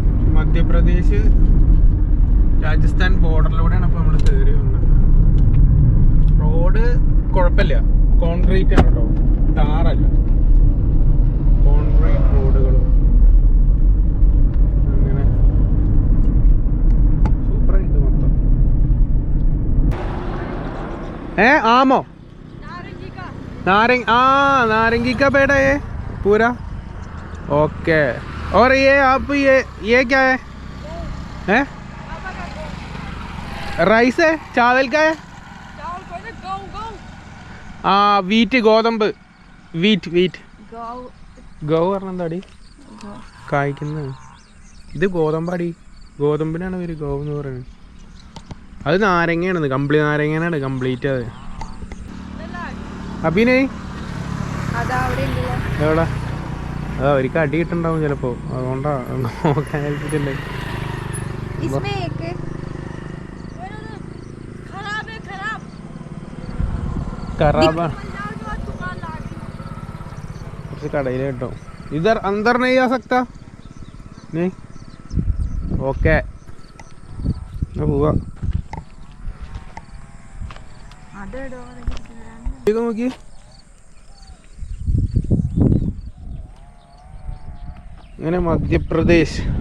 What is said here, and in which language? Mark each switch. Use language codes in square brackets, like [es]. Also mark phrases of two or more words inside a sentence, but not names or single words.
[ml] മധ്യപ്രദേശ് രാജസ്ഥാൻ ബോർഡറിലൂടെയാണ് ഇപ്പോൾ നമ്മൾ കയറി വന്നത്. റോഡ് കുഴപ്പമില്ല, കോൺക്രീറ്റ് ആണ് കേട്ടോ, ടാറല്ല. കോൺക്രീറ്റ് റോഡുകളും അങ്ങനെ സൂപ്പറായിട്ട് മൊത്തം. [hi] आमो नारंगी का पेड़ है ये पूरा। ओके, और ये आप ये क्या है? राइस है, चावल का है? [ml] വീറ്റ്, ഗോതമ്പ്, വീറ്റ് ഗോ പറഞ്ഞെന്താടി കായ്ക്കുന്നത്? ഇത് ഗോതമ്പാടി, ഗോതമ്പിനാണ് ഇവര് ഗോ എന്ന് പറയുന്നത്. അത് നാരങ്ങയാണ്, കംപ്ലീറ്റ് നാരങ്ങയാണ് കംപ്ലീറ്റ്. അത് അഭിനയ് എവിടെ? അത് അവർക്ക് അടി കിട്ടുണ്ടാവും ചിലപ്പോ, അതുകൊണ്ടാ നോക്കാൻ ഏൽപ്പിച്ചില്ലേ. കടയിൽ കേട്ടോ. [hi] इधर अंदर नहीं आ सकता नहीं? [ml] ഓക്കെ പോവാ. നോക്കി ഇങ്ങനെ മധ്യപ്രദേശ്.